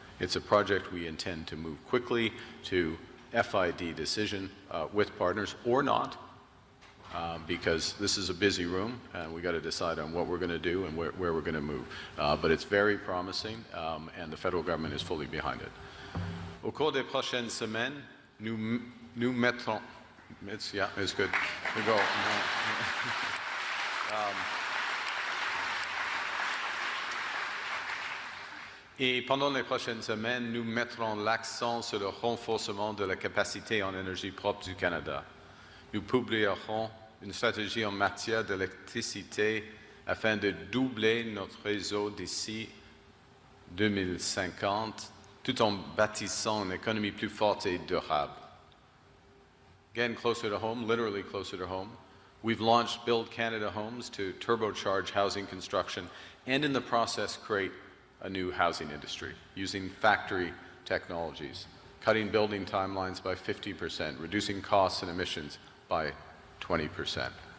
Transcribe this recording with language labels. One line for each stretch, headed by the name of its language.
English: It's a project we intend to move quickly to FID decision with partners or not, because this is a busy room and we got to decide on what we're going to do and where we're going to move. But it's very promising and the federal government is fully behind it.
French: Au cours des prochaines semaines, nous mettrons...
English: Yeah, it's good. We go.
French: Et pendant les prochaines semaines, nous mettrons l'accent sur le renforcement de la capacité en énergie propre du Canada. Nous publierons une stratégie en matière d'électricité afin de doubler notre réseau d'ici 2050, tout en bâtissant une économie plus forte et durable.
English: Again, closer to home, literally closer to home, we've launched Build Canada Homes to turbocharge housing construction and in the process create a new housing industry using factory technologies, cutting building timelines by 50%, reducing costs and emissions by 20%.